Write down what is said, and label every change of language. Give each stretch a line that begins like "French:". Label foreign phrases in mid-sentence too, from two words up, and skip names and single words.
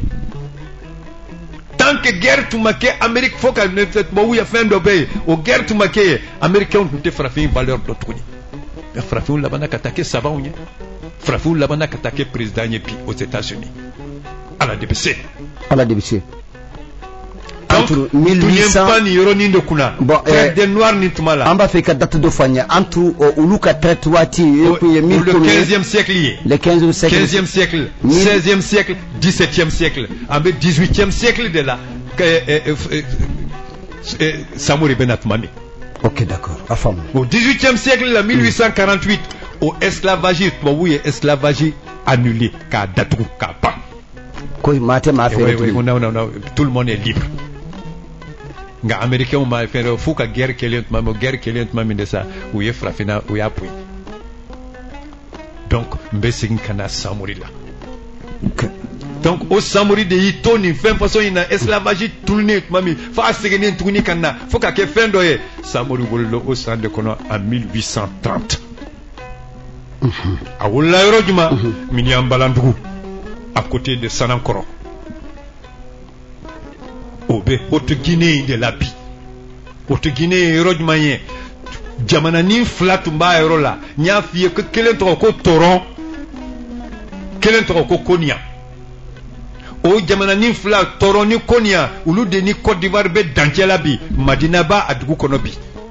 French: tant que guerre
Bambara: tun ma kɛ Amérique fo ka tubabu ye fɛn dɔ bɛ yen o guerre tun ma kɛ yen américains tun tɛ farafin valeur dɔn tuguni mais farafinw labanna ka taa kɛ sabaw ye. Farafinw labanna ka taa kɛ président ye bi
French: aux États-Unis
Bambara: ala de bɛ se. entre 1800 tun ye ni yɔrɔnin de kunna.
French: traite des noirs
Bambara: ni tuma la. an b'a fɛ i ka date dɔ fɔ an ye entre olu ka traite waati e kun ye min
French: le 15e siècle ye. le 15e siècle 15e siècle 16e siècle 17e siècle
Bambara: an bɛ 18e siècle de la Samori bɛ na tuma min.
French: ok d'accord
Bambara: a faamu.
French: au 18e siècle
Bambara: la 1848
French: au esclavage
Bambara: tubabu ye
French: esclavage annulé
Bambara: k'a datugu k'a ban. ko maa tɛ maa feere tugun.
French: non tout le monde est libre.
Bambara: nka américains ma fɛn f'u ka guerre kɛlen tuma min de sa u ye farafinna u y'a boyi donc n bɛ segin ka na Samori la. donc o Samori de y'i to nin fɛn façon in na esclavage tununen tuma min f'a seginnen tuguni ka na fo ka kɛ fɛn dɔ ye Samori wolola o san de kɔnɔ en 1830. a wolola yɔrɔ jumɛn Miniyanbalandugu
French: à côté de
Bambara: Sanankɔrɔ o bɛ Haute-Guinée de la bi Haute-Guinée ye yɔrɔ jumɛn ye jamananin fila tun b'a yɔrɔ la n y'a f'i ye ko kelen tɔgɔ ko Toron kelen tɔgɔ ko Konia o jamananin fila Toron ni Konia olu de ni Côte d'Ivoire bɛ dancɛ la bi Madina b'a a dugu kɔnɔ bi.